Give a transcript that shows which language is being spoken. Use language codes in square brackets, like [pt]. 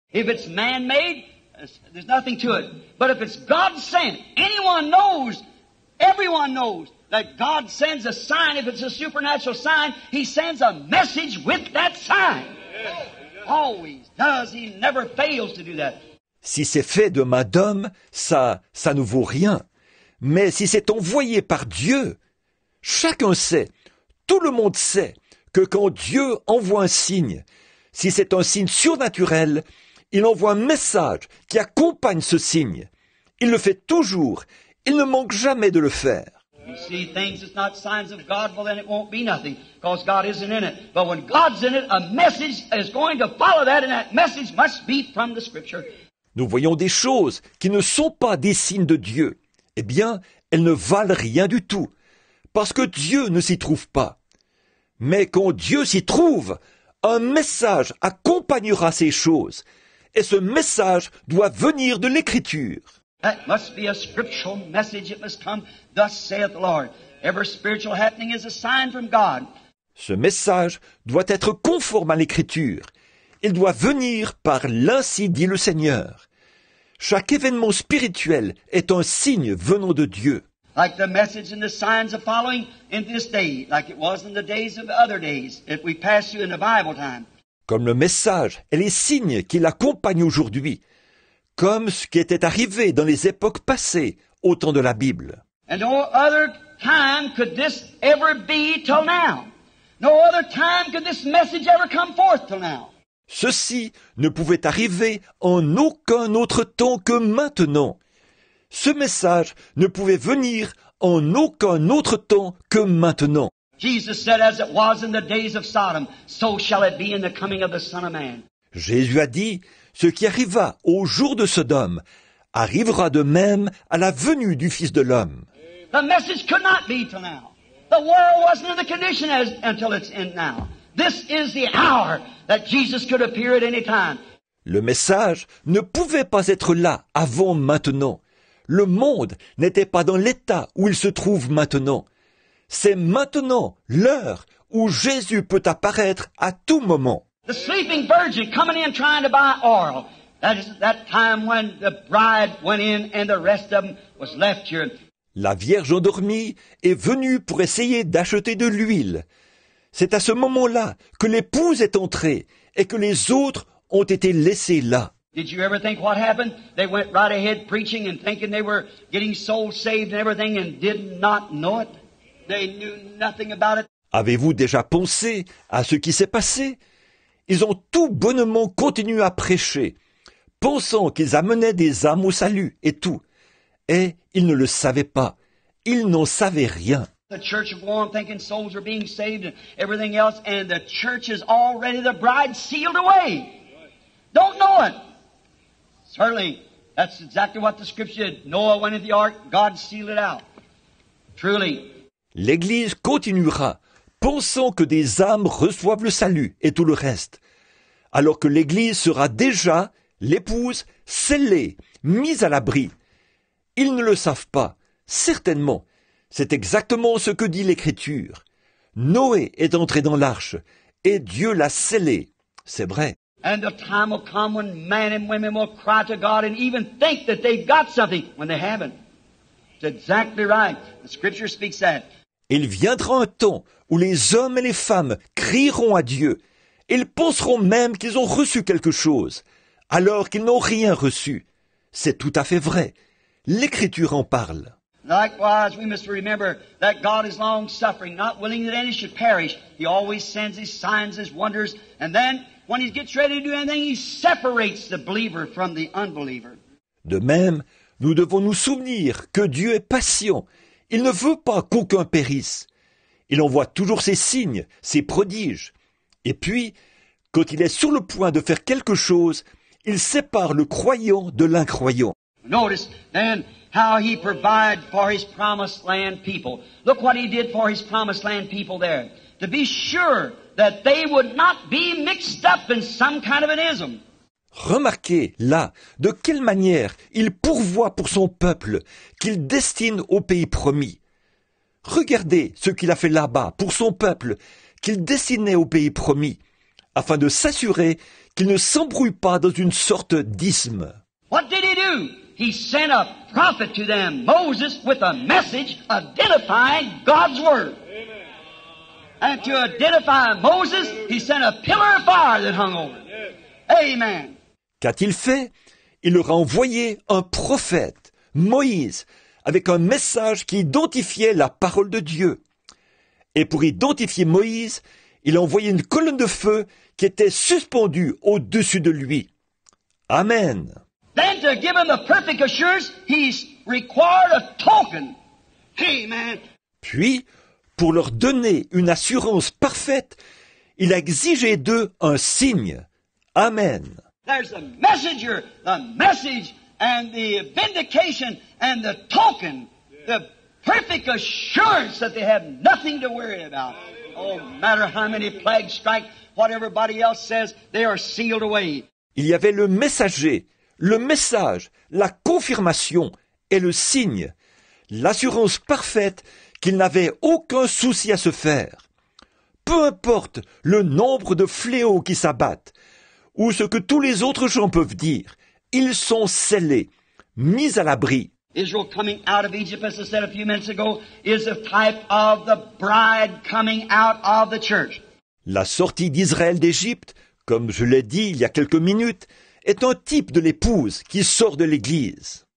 [en] If it's man-made, there's nothing to it. But if it's God-sent, anyone knows, everyone knows that God sends a sign. If it's a supernatural sign, He sends a message with that sign. Always does. He never fails to do that. [fr] Si c'est fait de main d'homme, ça ne vaut rien. Mais si c'est envoyé par Dieu, chacun sait, tout le monde sait, que quand Dieu envoie un signe, si c'est un signe surnaturel, il envoie un message qui accompagne ce signe. Il le fait toujours, il ne manque jamais de le faire. [en] You see things that's not signs of God, well then it won't be nothing, because God isn't in it. But when God's in it, a message is going to follow that, and that message must be from the Scripture. [fr] Nous voyons des choses qui ne sont pas des signes de Dieu. Eh bien, elles ne valent rien du tout, parce que Dieu ne s'y trouve pas. Mais quand Dieu s'y trouve, un message accompagnera ces choses, et ce message doit venir de l'Écriture. [en] That must be a scriptural message. It must come, thus saith the Lord. Every spiritual happening is a sign from God. [fr] Ce message doit être conforme à l'Écriture. Il doit venir par l'ainsi dit le Seigneur. Chaque événement spirituel est un signe venant de Dieu. [en] Like the message and the signs are following in this day, like it was in the days of the other days, if we pass through in the Bible time. [fr] Comme le message et les signes qui l'accompagnent aujourd'hui, comme ce qui était arrivé dans les époques passées au temps de la Bible. [en] And no other time could this ever be till now. No other time could this message ever come forth till now. [fr] Ceci ne pouvait arriver en aucun autre temps que maintenant. Ce message ne pouvait venir en aucun autre temps que maintenant. [en] Jesus said, as it was in the days of Sodom, so shall it be in the coming of the Son of Man. [fr] Jésus a dit, ce qui arriva au jour de Sodome arrivera de même à la venue du Fils de l'homme. [en] The message could not be till now. The world wasn't in the condition until it's in now. This is the hour that Jesus could appear at any time. [fr] Le message ne pouvait pas être là avant maintenant. Le monde n'était pas dans l'état où il se trouve maintenant. C'est maintenant l'heure où Jésus peut apparaître à tout moment. [en] The sleeping virgin coming in trying to buy oil. That is that time when the bride went in and the rest of them was left here. [fr] La Vierge endormie est venue pour essayer d'acheter de l'huile. C'est à ce moment-là que l'épouse est entrée et que les autres ont été laissés là. [en] Did you ever think what happened? They went right ahead preaching and thinking they were getting souls saved and everything and did not know it. They knew nothing about it. [fr] Avez-vous déjà pensé à ce qui s'est passé? Ils ont tout bonnement continué à prêcher, pensant qu'ils amenaient des âmes au salut et tout. Et ils ne le savaient pas. Ils n'en savaient rien. [en] The church will go on thinking souls are being saved and everything else, and the church is already the bride sealed away. Don't know it. Certainly, that's exactly what the scripture did. Noah went into the ark, God sealed it out. Truly. [fr] L'Église continuera, pensant que des âmes reçoivent le salut et tout le reste, alors que l'Église sera déjà, l'épouse, scellée, mise à l'abri. Ils ne le savent pas, certainement. C'est exactement ce que dit l'Écriture. Noé est entré dans l'arche, et Dieu l'a scellé. C'est vrai. [en] And the time will come when men and women will cry to God and even think that they've got something when they haven't. It's exactly right. The scripture speaks that. [fr] Il viendra un temps où les hommes et les femmes crieront à Dieu. Ils penseront même qu'ils ont reçu quelque chose, alors qu'ils n'ont rien reçu. C'est tout à fait vrai. L'Écriture en parle. [en] Likewise, we must remember that God is long-suffering, not willing that any should perish. He always sends His signs, His wonders, and then, when He gets ready to do anything, He separates the believer from the unbeliever. [fr] De même, nous devons nous souvenir que Dieu est patient. Il ne veut pas qu'aucun périsse. Il envoie toujours ses signes, ses prodiges. Et puis, quand il est sur le point de faire quelque chose, il sépare le croyant de l'incroyant. [en] Notice, then, how He provided for His promised land people. Look what He did for His promised land people there. To be sure that they would not be mixed up in some kind of an ism. [fr] Remarquez, là, de quelle manière il pourvoit pour son peuple, qu'il destine au pays promis. Regardez ce qu'il a fait là-bas pour son peuple, qu'il destinait au pays promis, afin de s'assurer qu'il ne s'embrouille pas dans une sorte d'isthme. [en] What did He do? He sent a prophet to them, Moses, with a message identifying God's Word. And to identify Moses, He sent a pillar of fire that hung over it. Amen. [fr] Qu'a-t-il fait? Il leur a envoyé un prophète, Moïse, avec un message qui identifiait la parole de Dieu. Et pour identifier Moïse, il a envoyé une colonne de feu qui était suspendue au-dessus de lui. Amen. [en] Then to give him the perfect assurance, He's required a token. Amen. [fr] Puis, pour leur donner une assurance parfaite, il a exigé d'eux un signe. Amen. [en] There's the messenger, the message, and the vindication, and the token, the perfect assurance that they have nothing to worry about. Oh, no matter how many plagues strike, what everybody else says, they are sealed away. [fr] Il y avait le messager, le message, la confirmation et le signe, l'assurance parfaite qu'ils n'avaient aucun souci à se faire. Peu importe le nombre de fléaux qui s'abattent, ou ce que tous les autres gens peuvent dire, ils sont scellés, mis à l'abri. [en] Israel coming out of Egypt, as I said a few minutes ago, is a type of the bride coming out of the church. [fr] La sortie d'Israël d'Égypte, comme je l'ai dit il y a quelques minutes, est un type de l'épouse qui sort de l'Église.